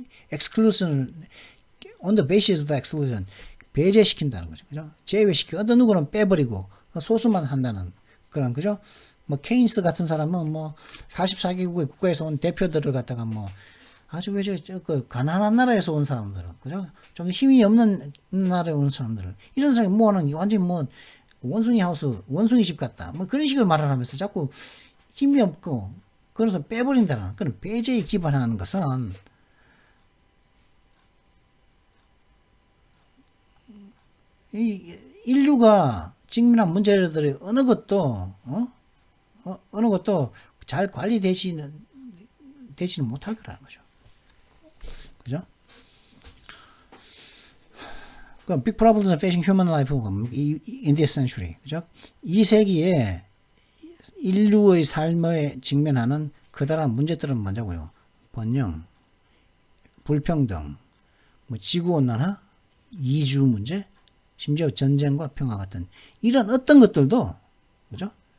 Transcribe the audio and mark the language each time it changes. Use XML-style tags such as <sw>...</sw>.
<en>exclusion, on the basis of exclusion,</en> <ko>배제시킨다는 거죠. 그죠? 제외시키고, 어떤 누구는 빼버리고, 소수만 한다는 그런, 그죠? 케인스 같은 사람은 44개국의 국가에서 온 대표들을 갖다가 아주 가난한 나라에서 온 사람들은, 그죠? 좀 힘이 없는 나라에 온 사람들을, 이런 사람이 하는 완전히 원숭이 집 같다. 그런 식으로 말을 하면서 자꾸 힘이 없고, 그래서 빼버린다는 그런 배제에 기반하는 것은 인류가 직면한 문제들이 어느 것도 잘 관리되지는 못할 거라는 거죠. 그죠? 그</ko> <en>big problems facing human life in this century.</en> <ko>그죠? 이 세기에 인류의 삶에 직면하는 커다란 문제들은 뭐냐고요? 번영, 불평등, 지구온난화, 이주 문제, 심지어 전쟁과 평화 같은 이런 어떤 것들도, 그죠?</ko>